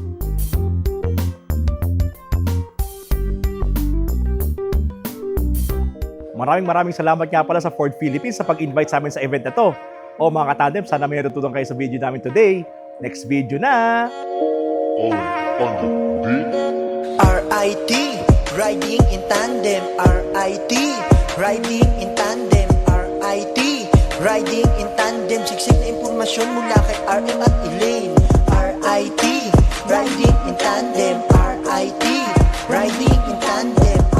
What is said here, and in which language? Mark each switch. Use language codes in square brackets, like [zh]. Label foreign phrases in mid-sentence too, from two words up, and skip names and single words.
[tl] Maraming salamat nga pala sa Ford Philippines sa pag-invite sa amin sa event na to. O mga katandem, sana may natutunan kayo sa video namin today. [en] Next video na! RIT, riding in tandem. RIT, riding in tandem. RIT, riding in tandem. [tl] Siksik na impormasyon mula kay RM at Elaine. [en] RIT, riding in tandem. RIT, riding in tandem.